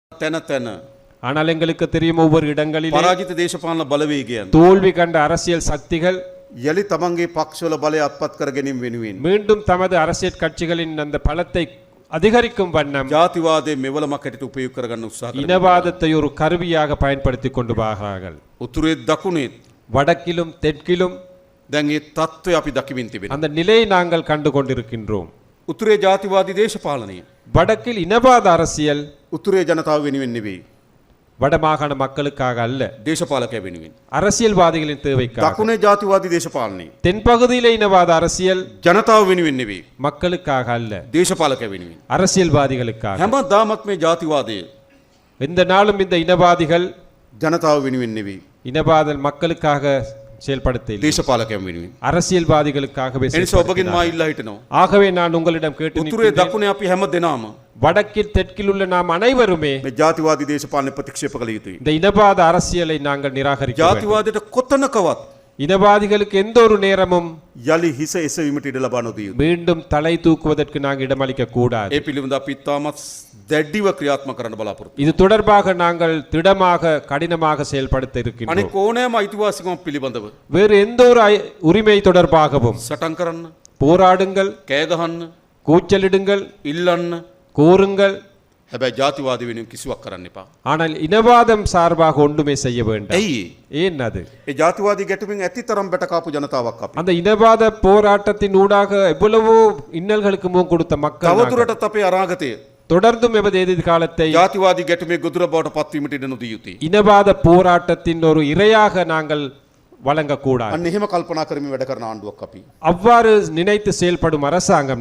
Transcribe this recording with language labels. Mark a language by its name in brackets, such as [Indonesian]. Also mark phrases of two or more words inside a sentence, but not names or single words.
[Sinhala] තැන තැන [Tamil] ஆனால் எங்களுக்கு தெரியும் ஒவ்வொரு இடங்களிலும் [Sinhala] පරාජිත දේශපාලන බලවේගයන් [Tamil] தோல்வி கண்ட அரசியல் சக்திகள் [Sinhala] යලි තමන්ගේ පක්ෂවල බලය අත්පත් කර ගැනීම වෙනුවෙන් [Tamil] மீண்டும் தமது அரசியல் கட்சிகளின் அந்த பலத்தை அதிகரிக்கும் வண்ணம் [Sinhala] ජාතිවාදයේ මෙවලමක් හැටියට උපයෝග කරගන්න උත්සාහ කරනවා. [Tamil] இனவாதத்தை ஒரு கருவியாக பயன்படுத்தி கொண்டு வருகிறார்கள். [Sinhala] උතුරේ දකුණේ [Tamil] வடக்கிலும் தெற்கிலும் [Sinhala] දැන් මේ தত্ত্বය අපි දකිමින් තිබෙනවා. [Tamil] அந்த நிலையை நாங்கள் கண்டு கொண்டிருக்கின்றோம். [Sinhala] උතුරේ ජාතිවාදී දේශපාලනය [Tamil] வடக்கில் இனவாத அரசியல் [Sinhala] උතුරේ ජනතාව වෙනුවෙන් නෙවෙයි. [Tamil] வடமாகாண மக்களுக்காக அல்ல, [Sinhala] දේශපාලකය වෙනුවෙන්. [Tamil] அரசியல்வாதிகளின் தேவைக்காக. [Sinhala] දකුණේ ජාතිවාදී දේශපාලනය [Tamil] தென்பகுதியிலே இனவாத அரசியல் [Sinhala] ජනතාව වෙනුවෙන් නෙවෙයි. [Tamil] மக்களுக்காக அல்ல, [Sinhala] දේශපාලකය වෙනුවෙන්. [Tamil] அரசியல்வாதிகளுக்காக. [Sinhala] හැමදාමත් මේ ජාතිවාදය [Tamil] இந்த நாளும் இந்த இனவாதிகள் [Sinhala] ජනතාව වෙනුවෙන් නෙවෙයි. [Tamil] இனவாத மக்களுக்காக செயல்படுத்த [Sinhala] දේශපාලකයන් වෙනුවෙන්. [Tamil] அரசியல்வாதிகளுக்காகவே [Sinhala] එනිසා ඔබගෙන් මා ඉල්ලා හිටනවා. [Tamil] ஆகவே நான் உங்களிடம் கேட்டு [Sinhala] උතුරේ [Tamil] நிற்கின்றேன். [Sinhala] දකුණේ අපි හැම දෙනාම [Tamil] வடக்கில் தெற்கில் உள்ள நாம் அனைவருமே [Sinhala] මේ ජාතිවාදී දේශපාලන ප්‍රතික්ෂේප කළ යුතුයි. [Tamil] இந்த இனவாத அரசியலை நாங்கள் நிராகரிக்க வேண்டும். [Sinhala] ජාතිවාදයට කොතනකවත් [Tamil] இனவாதிகளுக்கு எந்த ஒரு நேரமும் [Sinhala] යලි හිස එසවීමට ඉඩ ලබා නොදිය යුතුයි. [Tamil] மீண்டும் தலை தூக்குவதற்கு நாங்கள் இடமளிக்க கூடாது. [Sinhala] ඒ පිළිබඳ අපි තාමත් දැඩිව ක්‍රියාත්මක කරන්න බලාපොරොත්තු. [Tamil] இது தொடர்பாக நாங்கள் திடமாக கடினமாக செயல்படுத்த இருக்கின்றோம். [Sinhala] අනික ඕනෑම අයිතිවාසිකමක් පිළිබඳව [Tamil] வேறு எந்த ஒரு உரிமை தொடர்பாகவும் [Sinhala] සටන් කරන්න, [Tamil] போராடுங்கள், [Sinhala] කෑ ගහන්න, [Tamil] கூச்சலிடுங்கள், [Sinhala] ඉල්ලන්න. [Tamil] கோருங்கள். [Sinhala] හැබැයි ජාතිවාදී වෙනුවෙන් කිසිවක් කරන්න එපා. [Tamil] ஆனால் இனவாதம் சார்பாக ஒன்றுமே செய்ய வேண்டாம். [Sinhala] ඇයි [Tamil] ஏன் அது? [Sinhala] ඒ ජාතිවාදී ගැටුමින් ඇති තරම් බැටකාපු ජනතාවක් අපි. [Tamil] அந்த இனவாத போராட்டத்தின் ஊடாக எவ்வளவோ இன்னல்களுக்கு முகம் கொடுத்த மக்கள் நாங்கள். [Sinhala] තවදුරටත් අපේ අනාගතය [Tamil] தொடர்ந்தும் எமது எதிர்காலத்தை [Sinhala] ජාතිවාදී ගැටුමේ ගොදුර බවට පත්වීමට ඉඩ නොදිය යුතුයි. [Tamil] இனவாத போராட்டத்தின் ஒரு இரையாக நாங்கள் வழங்கக்கூடாது. [Sinhala] අන්න එහෙම කල්පනා කරමින් වැඩ කරන ආණ්ඩුවක් අපි. [Tamil] அவ்வாறு நினைத்து செயல்படும் அரசாங்கம்